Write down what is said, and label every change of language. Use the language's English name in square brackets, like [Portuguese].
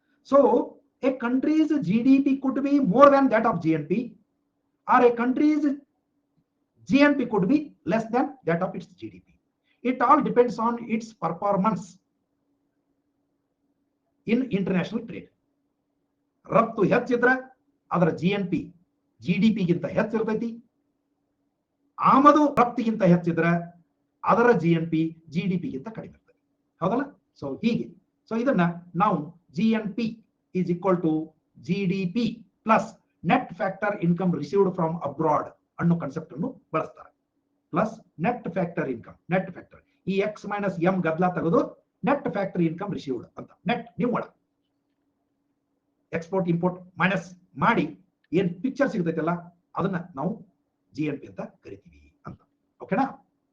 [English] So a country's GDP could be more than that of GNP, or a country's GNP could be less than that of its GDP. It all depends on its performance in international trade. [Kannada] ರಫ್ತು ಹೆಚ್ಚಿದ್ರೆ ಅದರ GNP GDP ಗಿಂತ ಹೆಚ್ಚಿರ್ತೈತಿ. ಆಮದು ರಫ್ತಿಗಿಂತ ಹೆಚ್ಚಿದ್ರೆ ಅದರ GNP GDP ಗಿಂತ ಕಡಿಮೆ ಇರ್ತದೆ. ಹೌದಲ್ಲ? So ಹೀಗೆ. ಸೊ ಇದನ್ನ ನಾವು [English] GNP is equal to GDP plus net factor income received from abroad [Kannada] ಅನ್ನೋ ಕಾನ್ಸೆಪ್ಟ್ ಅನ್ನು ಬಳಸ್ತಾರೆ. [English] Plus net factor income. Net factor ಈ X minus M [Kannada] ಗದ್ಲಾ ತೆಗೆದು [English] Net factor income received ಅಂತ. [Kannada] ನೆಟ್ ನಿವ್ವಳ ಎಕ್ಸ್ಪೋರ್ಟ್ ಇಂಪೋರ್ಟ್ ಮೈನಸ್ ಮಾಡಿ ಏನ್ ಪಿಕ್ಚರ್ ಸಿಗ್ತೈತಲ್ಲ ಅದನ್ನ ನಾವು GNP ಅಂತ ಕರಿತೀವಿ ಅಂತ. ಓಕೆನಾ?